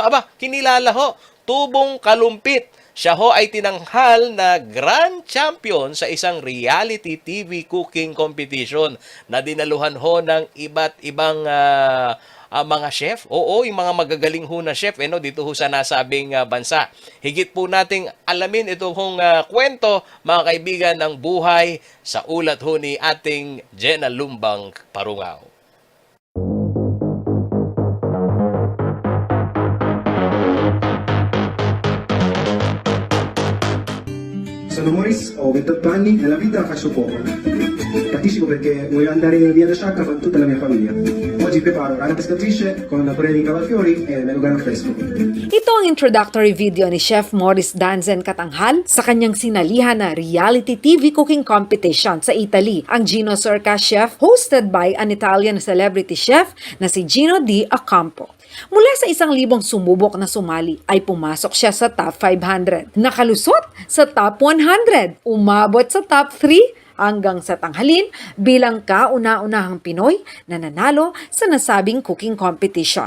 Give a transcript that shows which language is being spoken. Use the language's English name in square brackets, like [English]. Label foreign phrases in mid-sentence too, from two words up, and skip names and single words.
[Filipino] Aba, kinilala ho, Tubong Kalumpit. Siya ho ay tinanghal na [English] grand champion [Filipino] sa isang [English] reality TV cooking competition [Filipino] na dinaluhan ho ng iba't ibang mga chef. Oo, yung mga magagaling ho na chef dito ho sa nasabing bansa. Higit po nating alamin itong kwento, mga kaibigan, ng buhay sa ulat ho ni ating Jenna Lumbang Parungaw. [Italian] Sono Morris, ho 28 anni, nella vita faccio poco. Capisco perché voglio andare via da Sciacca con tutta la mia famiglia. oggi preparo rana pescatrice con preni cavalfiori e melograno fresco. [Filipino] Ito ang [English] introductory video [Filipino] ni Chef Maurice Danzen Katanghal sa kanyang sinalihan na [English] reality TV cooking competition [Filipino] sa Italy, ang Gino Sorca Chef, [English] hosted by an Italian celebrity chef [Filipino] na si Gino D. Acampo. Mula sa 1,000 sumubok na sumali ay pumasok siya sa top 500. Nakalusot sa top 100. Umabot sa top 3 hanggang sa tanghalin bilang kauna-unahang Pinoy na nanalo sa nasabing [English] cooking competition.